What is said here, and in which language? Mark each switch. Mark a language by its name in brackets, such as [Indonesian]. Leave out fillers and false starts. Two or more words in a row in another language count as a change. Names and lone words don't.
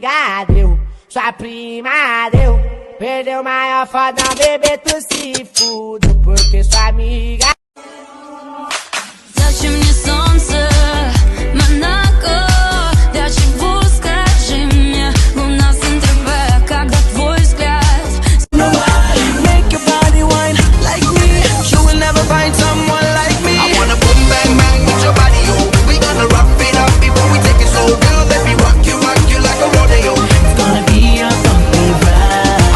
[Portuguese] madrinha deu, sua prima deu. Perdeu maior foda, bebê, tu se fudeu, porque sua amiga. [Russian] Зачем мне солнце, Монако? Для чего, скажи мне, луна с НТВ, когда твой взгляд. [English] Make your body wine like me. You will never find someone like me. I wanna boom bang bang with your body, yo. We gonna rock it up before we take it slow. Girl, let me rock you like a rodeo. It's gonna be a bumpy ride.